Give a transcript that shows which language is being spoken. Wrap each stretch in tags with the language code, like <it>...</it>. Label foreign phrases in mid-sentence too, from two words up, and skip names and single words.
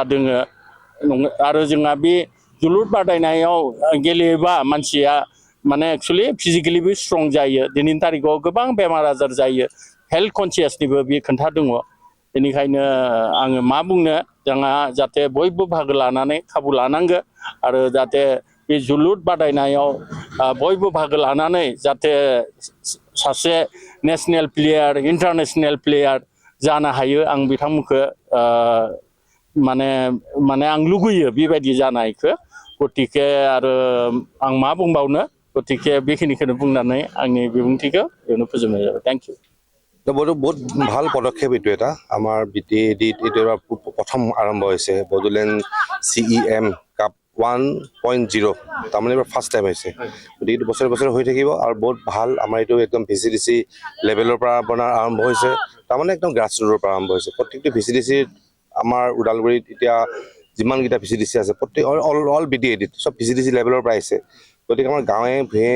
<brx>दोङो आरो जोंहा बे जोलुर बादायनायाव गेलेयोबा मानसिया माने</brx> <en>actually physically strong</en> <brx>जायो दिनैनि तारिखाव गोबां बेमार आजार जायो</brx> <en>health conscious</en> <brx>बे खोथा दङ बेनिखायनो आङो मा बुंनो जोंहा जाहाथे बयबो बाहागो लानानै खाबु लानांगो आरो जाहाथे बे जोलुर बादायनायाव बयबो बाहागो लानानै जाहाथे सासे</brx> <en>national player international player</en> <brx>जानो हायो आं बिथांमोनखौ माने आं लुगैयो बेबायदि जानायखौ गतिके आरो आं मा बुंबावनो गतिके बेखिनिखौनो बुंनानै आंनि बिबुंथिखौ बेयावनो फोजोबनाय जाबाय</brx> <en>thank you</en> <as>बहुत ভাল পদক্ষেপ এইটো এটা আমাৰ বিটিএডিত এইটো প্ৰথম আৰম্ভ হৈছে বডোলেণ্ড CEM কাপ 1.0 তাৰমানে এইবাৰ</as> <en>first time</en> <as>হৈছে গতিকে এইটো বছৰে বছৰে হৈ থাকিব আৰু বহুত ভাল আমাৰ এইটো একদম VCDC লেভেলৰ পৰা আপোনাৰ আৰম্ভ হৈছে তাৰমানে একদম</as> <en>grass root</en> <as>পৰা আৰম্ভ হৈছে প্ৰত্যেকটো VCDC আমাৰ ওদালগুৰিত এতিয়া যিমানকেইটা VCDC আছে প্ৰত্যেক অল বিটিএডিত চব VCDC লেভেলৰ পৰা আহিছে গতিকে আমাৰ গাঁৱে ভূঞে</as>